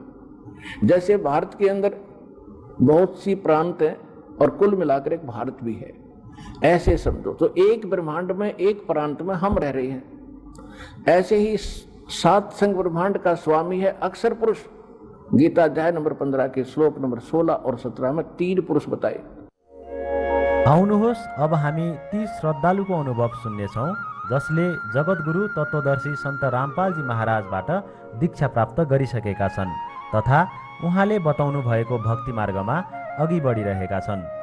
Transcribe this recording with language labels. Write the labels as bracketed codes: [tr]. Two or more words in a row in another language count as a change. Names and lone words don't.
[hi] जैसे भारत के अंदर बहुत सी प्रांत हैं और कुल मिलाकर एक भारत भी है, ऐसे समझो। तो एक ब्रह्मांड में, एक प्रांत में हम रह रहे हैं। ऐसे ही 7 संग ब्रह्मांड का स्वामी है अक्षर पुरुष। गीता अध्याय नंबर 15 के श्लोक नंबर 16 और 17 में 3 पुरुष बताए। [ne] आउनुहोस् अब हामी ती श्रद्धालुको अनुभव सुन्नेछौँ जसले जगद्गुरु तत्त्वदर्शी सन्त रामपालजी महाराजबाट दीक्षा प्राप्त गरिसकेका छन् तथा उहाँले बताउनु भएको भक्ति मार्गमा अघि बढिरहेका छन्।